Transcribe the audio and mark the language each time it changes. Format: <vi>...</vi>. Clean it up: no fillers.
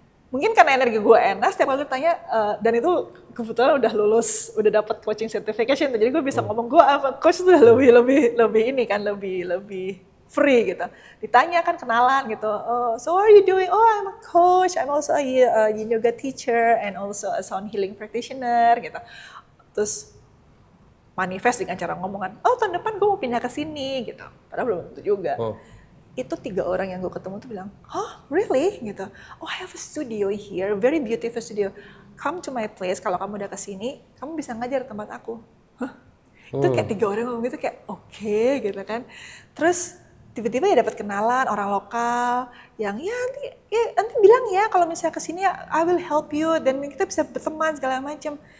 <id>Mungkin karena energi gue enak, setiap kali tanya, dan itu kebetulan udah lulus, udah dapat coaching certification, jadi gue bisa ngomong gue apa coach tuh lebih ini kan, lebih free gitu. Ditanya kan kenalan gitu.</id> <en>Oh, so what are you doing? Oh, I'm a coach. I'm also a yoga teacher and also a sound healing practitioner gitu.</en> <id>Terus manifest dengan cara ngomongan. Oh, tahun depan gue mau pindah ke sini gitu. Padahal belum tentu juga. Itu 3 orang yang gue ketemu tuh bilang,</id> <en>"Oh, really?"</en> <id>gitu.</id> <en>"Oh, I have a studio here, very beautiful studio. Come to my place.</en> <id>Kalau kamu udah ke sini, kamu bisa ngajar tempat aku." Hah? Itu kayak 3 orang ngomong gitu kayak oke, gitu kan. Terus tiba-tiba ya dapat kenalan orang lokal yang nanti bilang ya kalau misalnya kesini ya</id> <en>I will help you</en> <id>dan kita bisa berteman segala macam.</id>